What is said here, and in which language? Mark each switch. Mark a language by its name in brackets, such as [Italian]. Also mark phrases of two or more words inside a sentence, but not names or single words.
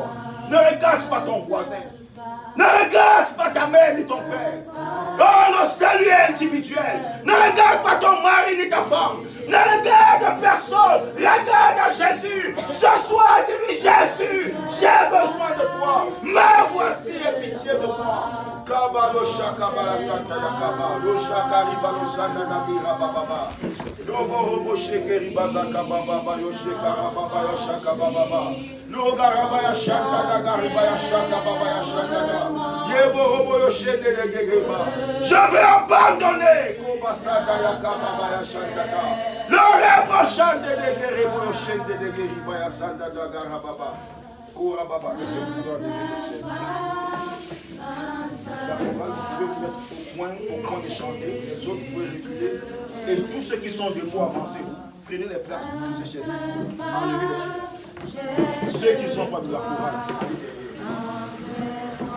[French] Ne regarde pas ton voisin. Ne regarde pas ta mère ni ton père. Oh, le salut est individuel. Ne regarde pas ton mari ni ta femme. Ne regarde personne. Regarde à Jésus. Ce soir, dis-lui, Jésus, j'ai besoin de toi. Me voici et pitié de moi. Kabalo shakabala santa yakaba. Lo shakariba lo sanda nagira bababa. Lobo robo shekeri bazaka bababa. Yo shekara baba yo shaka bababa. Lo garaba ya shanta da gariba ya shaka baba ya shanta da. Yebo robo yo shende de gegeba. Je vais abandonner. Koba sada yakaba baba ya shanta da. Le rebo shande de gerebo yo shende de geriba ya santa da garababa. Koura baba. Laissez-vous dans cette chaise. Vous pouvez vous mettre au point de chanter, les autres vous pouvez reculer. Et tous ceux qui sont debout, avancez-vous. Prenez les places pour toutes ces chaises. Enlevez les chaises. Ceux qui ne sont pas de la chorale, allez derrière.